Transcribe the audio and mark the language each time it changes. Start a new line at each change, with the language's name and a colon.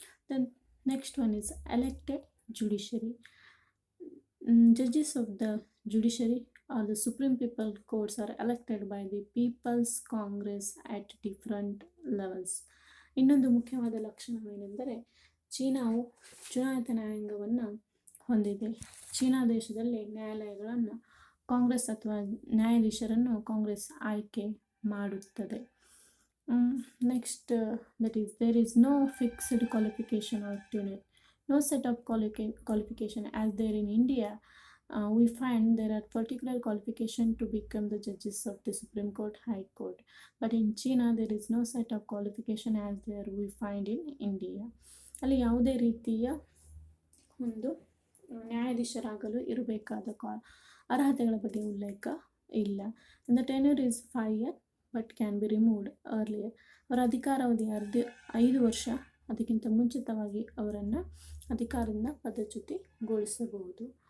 English: The next one is elected judiciary. Judges of the judiciary are the supreme people courts are elected by the people's congress at different levels.
Kannada: ಇನ್ನೊಂದು ಮುಖ್ಯವಾದ ಲಕ್ಷಣವೇನೆಂದರೆ ಚೀನಾವು ಚುನಾಯಿತ ನ್ಯಾಯಾಂಗವನ್ನು ಹೊಂದಿದೆ. China ದೇಶದಲ್ಲಿ ನ್ಯಾಯಾಲಯಗಳನ್ನು ಕಾಂಗ್ರೆಸ್ ಅಥವಾ ನ್ಯಾಯಾಧೀಶರನ್ನು ಕಾಂಗ್ರೆಸ್ ಆಯ್ಕೆ ಮಾಡುತ್ತದೆ.
English: Next, that is there is no fixed qualification or tenure, no set of qualification as there in India. We find there are particular qualification to become the judges of the Supreme Court, High Court, but in China there is no set of qualification as there we find in India.
Kannada: ಅಲ್ಲಿ ಯಾವುದೇ ರೀತಿಯ ಒಂದು ನ್ಯಾಯಾಧೀಶರಾಗಲು ಇರಬೇಕಾದ ಅರ್ಹತೆಗಳ ಬಗ್ಗೆ ಉಲ್ಲೇಖ ಇಲ್ಲ.
English: The tenure is 5 years but can be removed earlier.
Kannada: ಅವರ ಅಧಿಕಾರಾವಧಿ 5 ವರ್ಷ. ಅದಕ್ಕಿಂತ ಮುಂಚಿತವಾಗಿ ಅವರನ್ನು ಅಧಿಕಾರದಿಂದ ಪದಚ್ಯುತಿಗೊಳಿಸಬಹುದು.